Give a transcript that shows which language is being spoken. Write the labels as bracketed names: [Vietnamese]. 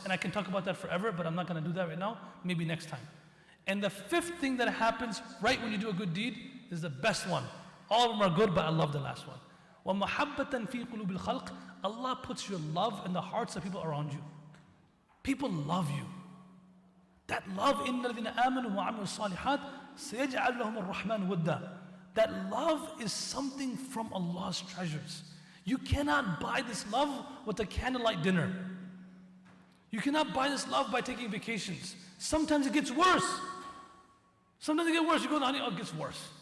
[English] And I can talk about that forever, but I'm not going to do that right now. Maybe next time. And the fifth thing that happens right when you do a good deed is the best one. All of them are good, but I love the last one. [Arabic] وَمَحَبَّةً فِي قُلُوبِ الْخَلْقِ. [English] Allah puts your love in the hearts of people around you. People love you. That love, [Arabic] إِنَّ الَّذِينَ آمَنُوا وَعَمِلُوا الصَّالِحَاتِ سَيَجْعَلْ لَهُمُ الرَّحْمَنُ وُدًّا. [English] That love is something from Allah's treasures. You cannot buy this love with a candlelight dinner. You cannot buy this love by taking vacations. Sometimes it gets worse. Sometimes it gets worse. You go, honey, oh, it gets worse.